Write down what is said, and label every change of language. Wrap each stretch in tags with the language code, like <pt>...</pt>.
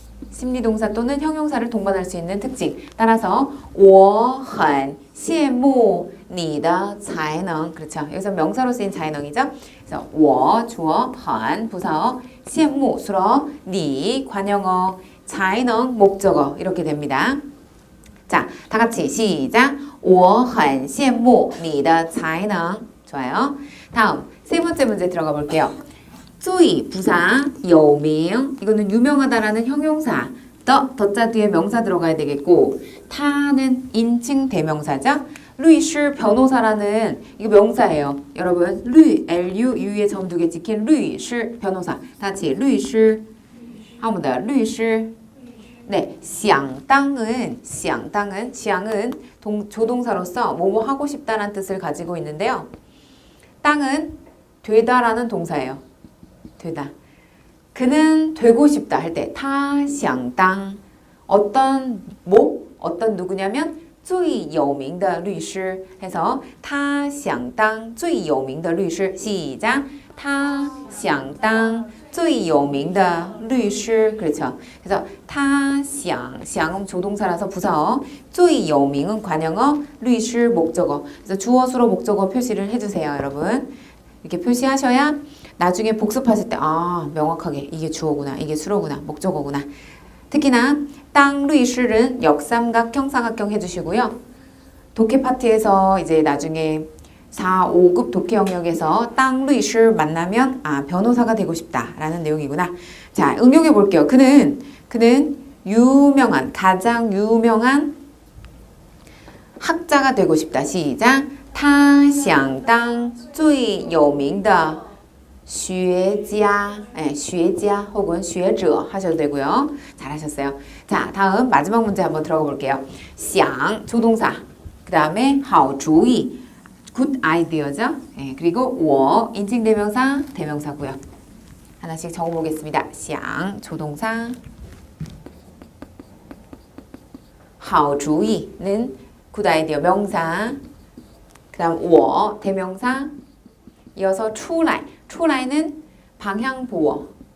<ko>심리동사 또는 형용사를 동반할 수 있는 특징 따라서</ko> <zh>我很羡慕你的才能</zh> <ko>그렇죠. 여기서 명사로 쓰인才能이죠. 그래서 我 주어, 很 부사어, 羡慕 수어, 你 관형어, 才能 목적어 이렇게 됩니다. 자, 다 같이 시작.</ko> <zh>我很羡慕你的才能 좋아요.</zh> <ko>다음 세 번째 문제 들어가 볼게요. 注意 부사, 有名 이거는 유명하다라는 형용사 덧자 뒤에 명사 들어가야 되겠고 타는 인칭 대명사죠. 律师 변호사라는 이거 명사예요. 여러분 律 L-U-U에 점 두 개 찍힌 律师 변호사 다 같이 律师 한 번 더 律师 네, 想当은 想은 조동사로서 뭐뭐 하고 싶다라는 뜻을 가지고 있는데요. 땅은 되다라는 동사예요. 되다. 그는 되고 싶다 할 때 타想当 어떤 어떤 누구냐면</ko> <zh>最有名的律师</zh> <ko>해서</ko> <zh>他想当最有名的律师</zh> <ko>시작 他想当最有名的律师 그렇죠. 그래서 他想 想은 조동사라서 부사어 最有名은 관형어 律师 목적어 그래서 주어 수로 목적어 표시를 해주세요 여러분. 이렇게 표시하셔야 나중에 복습하실 때 명확하게 이게 주어구나 이게 수로구나 목적어구나. 특히나 땅律师는 역삼각 형사각형 해주시고요. 독해 파트에서 이제 나중에 4, 5급 독해 영역에서 땅律师만나면 변호사가 되고 싶다라는 내용이구나. 자, 응용해 볼게요. 그는 유명한 가장 유명한 학자가 되고 싶다. 시작.</ko> <zh>他想当最有名的学家,学家 혹은 学者</zh> <ko>하셔도 되고요. 잘하셨어요. 자, 다음 마지막 문제 한번 들어가 볼게요. 想 조동사, 그 다음에 好主意 굿 아이디어죠. 그리고 我 인칭대명사 대명사고요. 하나씩 적어보겠습니다. 想 조동사, 好主意는 굿 아이디어 명사, 그 다음 我 대명사, 이어서 出来 出来는 방향보어.</ko>